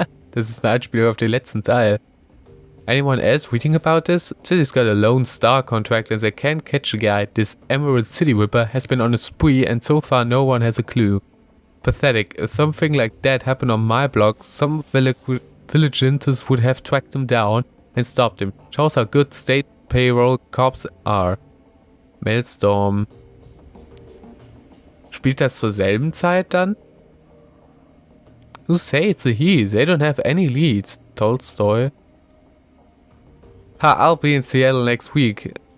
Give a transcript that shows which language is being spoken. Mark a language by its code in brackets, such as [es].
[de] Das ist ein Anspielung auf den letzten Teil. [en] Anyone else reading about this? City's got a Lone Star contract and they can't catch a guy. This Emerald City Ripper has been on a spree and so far no one has a clue. Pathetic. If something like that happened on my block, some vigilantes would have tracked him down and stopped him. Shows how good state payroll cops are. Maelstrom. [de] Spielt das zur selben Zeit dann? [en] Who say it's a he? They don't have any leads. Tolstoy. Ha, I'll be in Seattle next week.